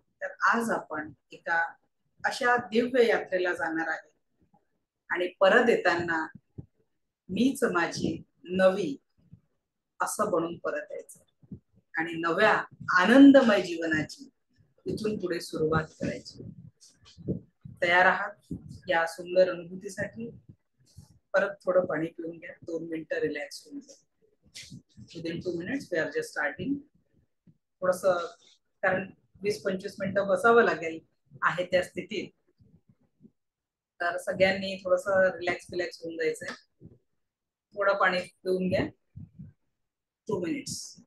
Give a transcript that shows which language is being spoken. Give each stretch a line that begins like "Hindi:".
Marathi: तर आज आपण एका अशा दिव्य यात्रेला जाणार आहे आणि परत येताना मीच माझी नवी असं बनून परत यायचं आणि नव्या आनंदमय जीवनाची इथून पुढे सुरुवात करायची. तयार आहात या सुंदर अनुभूतीसाठी? परत थोडं पाणी पिऊन घ्या, 2 मिनिटं रिलॅक्स होऊन घ्या.
English: Within 2 minutes we are just starting.
Marathi: थोडस, कारण 20-25 मिनिटं बसावं लागेल आहे त्या स्थितीत. तर सगळ्यांनी थोडस रिलॅक्स होऊन जायचंय. थोडं पाणी पिऊन घ्या, 2 मिनिट्स.